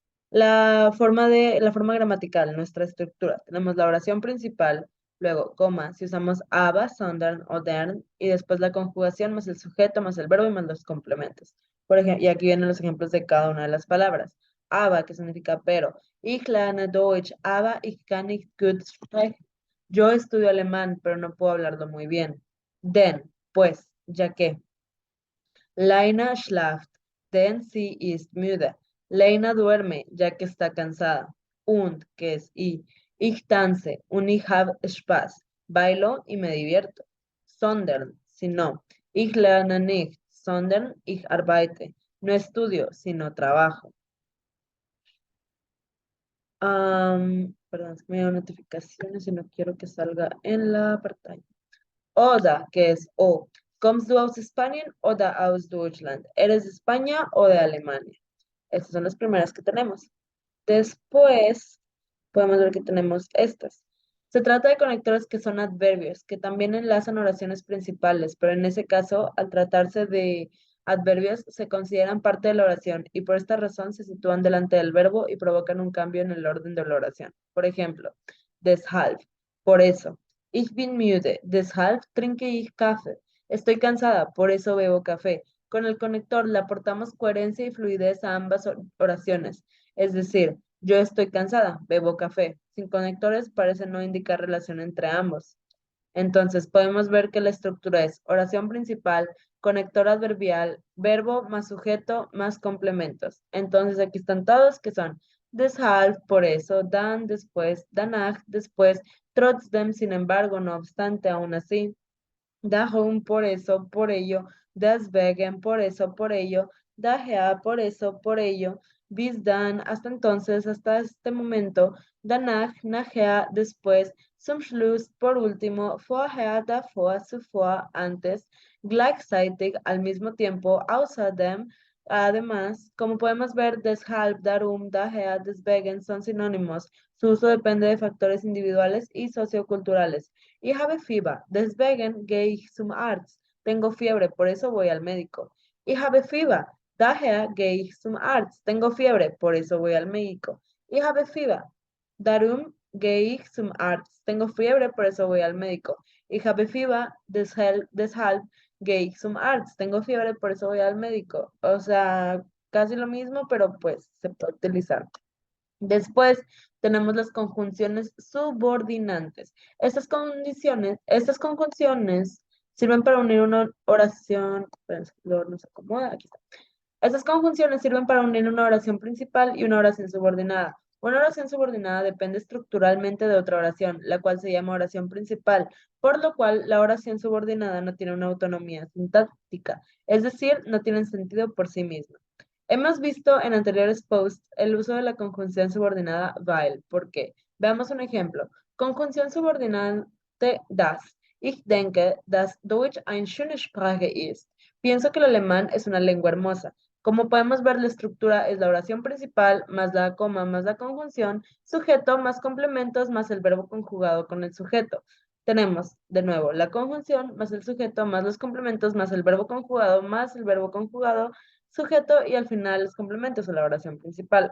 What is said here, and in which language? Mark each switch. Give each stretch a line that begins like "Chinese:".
Spanish: La forma gramatical, nuestra estructura. Tenemos la oración principal, luego coma, si usamos aber, sondern o dern, y después la conjugación más el sujeto, más el verbo y más los complementos. Por ejemplo, y aquí vienen los ejemplos de cada una de las palabras. Aber, que significa pero.
German: Ich lerne Deutsch, aber ich kann nicht gut sprechen.
Spanish: Yo estudio alemán, pero no puedo hablarlo muy bien. Denn, pues, ya que.
German: Leina schlaft, denn sie ist müde.
Spanish: Leina duerme, ya que está cansada. Und, que es y.
German: Ich tanze, und ich hab Spaß.
Spanish: Bailo y me divierto.
German: Sondern,
Spanish: si no.
German: Ich lerne nicht, sondern ich arbeite.
Spanish: No estudio, sino trabajo. Perdón, es que me dio notificaciones y no quiero que salga en la pantalla. Oda, que es O.
German: ¿Kommst du aus Spanien oder aus Deutschland?
Spanish: ¿Eres de España o de Alemania? Estas son las primeras que tenemos. Después, podemos ver que tenemos estas. Se trata de conectores que son adverbios, que también enlazan oraciones principales, pero en ese caso, al tratarse de adverbios, se consideran parte de la oración y por esta razón se sitúan delante del verbo y provocan un cambio en el orden de la oración. Por ejemplo, deshalb, por eso.
German: Ich bin müde, deshalb trinke ich Kaffee.
Spanish: Estoy cansada, por eso bebo café. Con el conector le aportamos coherencia y fluidez a ambas oraciones. Es decir, yo estoy cansada, bebo café. Sin conectores parece no indicar relación entre ambos. Entonces podemos ver que la estructura es oración principal, conector adverbial, verbo más sujeto más complementos. Entonces aquí están todos que son deshalb, por eso, dan, después, danach, después, trotzdem, sin embargo, no obstante, aún así, darum, por eso, por ello, deswegen, por eso, por ello, daher, por eso, por ello, bis dann, hasta entonces, hasta este momento, danach, nachher, después, zum Schluss, por último, vorher, davor, zuvor, antes, gleichzeitig, al mismo tiempo, außerdem, además, como podemos ver, deshalb, darum, daher, deswegen son sinónimos. Su uso depende de factores individuales y socioculturales.
German: Ich habe Fieber, deswegen gehe ich zum Arzt.
Spanish: Tengo fiebre, por eso voy al médico.
German: Ich habe Fieber, daher gehe ich zum Arzt.
Spanish: Tengo fiebre, por eso voy al médico.
German: Ich habe Fieber, darum gehe ich zum Arzt.
Spanish: Tengo fiebre, por eso voy al médico.
German: Ich habe Fieber, deshalb gehe ich zum Arzt.
Spanish: Tengo fiebre, por eso voy al médico. O sea, casi lo mismo, pero pues se puede utilizar. Después tenemos las conjunciones subordinantes. Estas conjunciones sirven para unir una oración, luego nos acomoda, aquí está. Estas conjunciones sirven para unir una oración principal y una oración subordinada. Una oración subordinada depende estructuralmente de otra oración, la cual se llama oración principal, por lo cual la oración subordinada no tiene una autonomía sintáctica, es decir, no tiene sentido por sí misma. Hemos visto en anteriores posts el uso de la conjunción subordinada weil. ¿Por qué? Veamos un ejemplo. Conjunción subordinante das.
German: Ich denke, dass Deutsch eine schöne Sprache ist.
Spanish: Pienso que el alemán es una lengua hermosa. Como podemos ver, la estructura es la oración principal, más la coma, más la conjunción, sujeto, más complementos, más el verbo conjugado con el sujeto. Tenemos, de nuevo, la conjunción, más el sujeto, más los complementos, más el verbo conjugado, más el verbo conjugado, sujeto y al final los complementos o la oración principal.